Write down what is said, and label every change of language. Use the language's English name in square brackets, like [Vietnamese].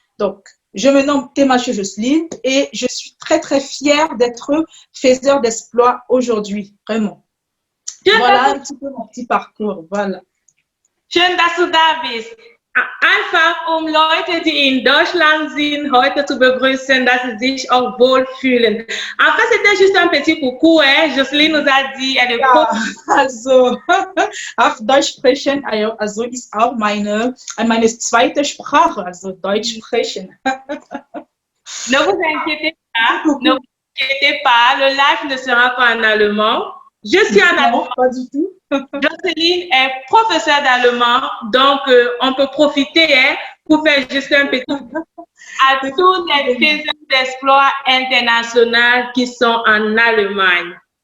[French] Donc, je me nomme Tematio Jocelyne et je suis très, très fière d'être faiseur d'exploits aujourd'hui, vraiment. Voilà un petit peu mon petit parcours, voilà. [German] Schön, dass du da bist. Einfach, Leute, die in Deutschland sind, heute zu begrüßen, dass sie sich auch wohlfühlen. [French] En fait, c'était juste un petit coucou, hein. Jocelyne nous a dit, elle est [German] also, auf Deutsch sprechen, also ist auch meine zweite Sprache, also Deutsch sprechen. [French] Ne vous inquiétez pas, le live ne sera pas en allemand. Je suis en allemand. Pas du tout. Jocelyne est professeure d'allemand, donc on peut profiter pour faire juste un petit à tous les faiseurs d'exploits internationaux qui sont en Allemagne.